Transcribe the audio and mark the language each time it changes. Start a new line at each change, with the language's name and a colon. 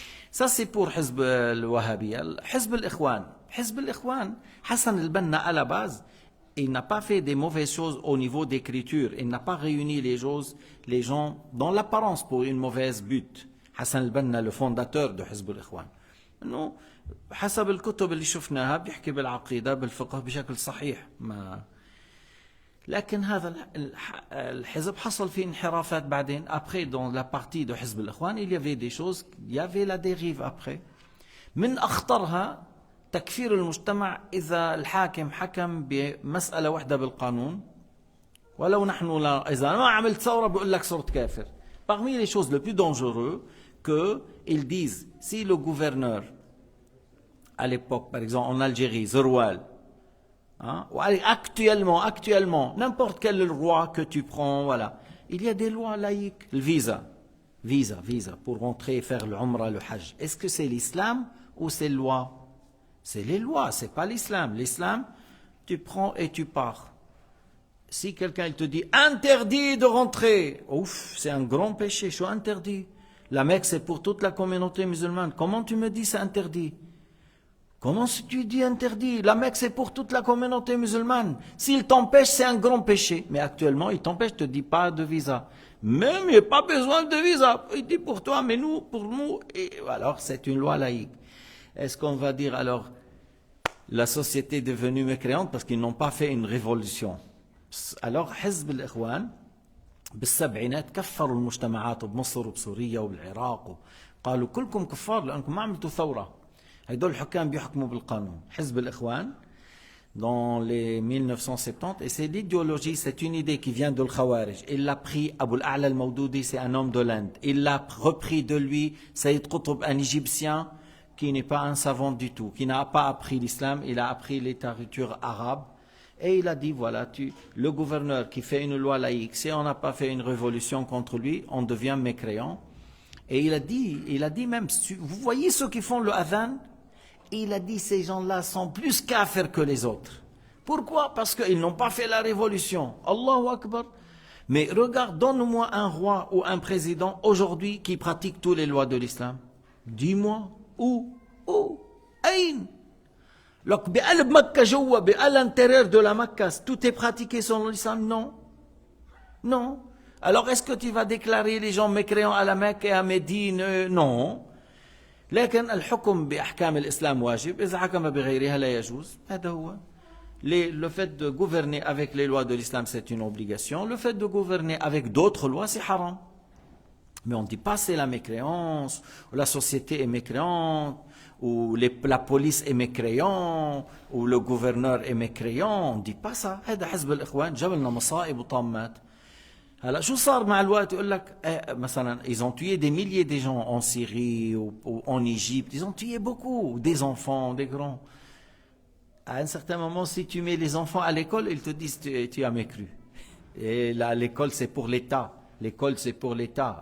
French: Ça, c'est pour Hizb al-Wahhabiyya. Hizb al-Ikhwan. Hizb al-Ikhwan, Hassan al-Banna, à la base, il n'a pas fait des mauvaises choses au niveau d'écriture. Il n'a pas réuni les gens dans l'apparence pour une mauvaise but. Hassan al-Banna, le fondateur de Hizb al-Ikhwan.
Arabic: Non, حسب الكتب اللي شفناها بيحكي بالعقيدة بالفقه بشكل صحيح. لكن هذا الحزب حصل فيه انحرافات بعدين.
French: Après, dans la partie de Hizb al-Ikhwan, il y avait des choses, il y avait la dérive après.
Arabic: من أخطرها تكفير المجتمع إذا الحاكم حكم بمسألة واحدة بالقانون ولو نحن لا إذا ما عملت ثورة بيقول لك صرت كافر.
French: Parmi les choses les plus dangereuses qu'ils disent, si le gouverneur à l'époque, par exemple en Algérie, Zerwal, hein, actuellement, n'importe quel roi que tu prends, voilà, il y a des lois laïques, le visa pour rentrer et faire le Umrah, le Hajj. Est-ce que c'est l'islam ou c'est les lois? C'est les lois, c'est pas l'islam. L'islam, tu prends et tu pars. Si quelqu'un il te dit interdit de rentrer, ouf, c'est un grand péché, je suis interdit. La Mecque c'est pour toute la communauté musulmane. Comment tu me dis c'est interdit? Comment si tu dis interdit? La Mecque c'est pour toute la communauté musulmane. S'il t'empêche, c'est un grand péché. Mais actuellement, il t'empêche, te dit pas de visa. Même il n'y a pas besoin de visa. Il dit pour toi, mais nous, pour nous. Et alors c'est une loi laïque. Est-ce qu'on va dire alors la société est devenue mécréante parce qu'ils n'ont pas fait une révolution?
Arabic: Alors حزب الإخوان بالسبعينات كفروا المجتمعات بمصر وبسوريا وبالعراق قالوا كلكم كفار لأنكم ما عملتوا ثورة. هدول الحكام بيحكموا بالقانون.
French: حزب الإخوان dans les 1970 et c'est l'idéologie, c'est une idée qui vient de l'Khawarij. Il l'a pris, Abu al-A'la al-Mawdoudi, c'est un homme de l'Inde. Il l'a repris de lui, Sayyid Qutb, un Égyptien qui n'est pas un savant du tout, qui n'a pas appris l'islam, il a appris les littératures arabes. Et il a dit, voilà, le gouverneur qui fait une loi laïque, si on n'a pas fait une révolution contre lui, on devient mécréant. Et il a dit même, vous voyez ceux qui font le adhan? Il a dit, ces gens-là sont plus kafirs que les autres. Pourquoi? Parce qu'ils n'ont pas fait la révolution. Allahu Akbar. Mais regarde, donne-moi un roi ou un président aujourd'hui qui pratique toutes les lois de l'islam. Dis-moi, où? Aïn? Donc, à l'intérieur de la Mecque, tout est pratiqué selon l'islam? Non. Non. Alors, est-ce que tu vas déclarer les gens mécréants à la Mecque et à Médine? Non.
Arabic: لكن الحكم بأحكام الإسلام واجب إذا حكم بغيرها لا يجوز. هذا هو.
French: Le fait de gouverner avec les lois de l'islam, c'est une obligation. Le fait de gouverner avec d'autres lois, c'est haram. Mais on ne dit pas c'est la mécréance, ou la société est mécréante, ou la police est mécréante, ou le gouverneur est mécréant. On ne dit pas ça.
Arabic: هذا حزب الإخوان جاب لنا مصائب وطامات. هلا شو صار مع الوقت يقول لك مثلا
French: ils ont tué des milliers de gens en Syrie ou en Égypte, ils ont tué beaucoup, des enfants, des grands. À un certain moment, si tu mets les enfants à l'école, ils te disent tu as mécru. Et là, l'école c'est pour l'État. L'école c'est pour l'État.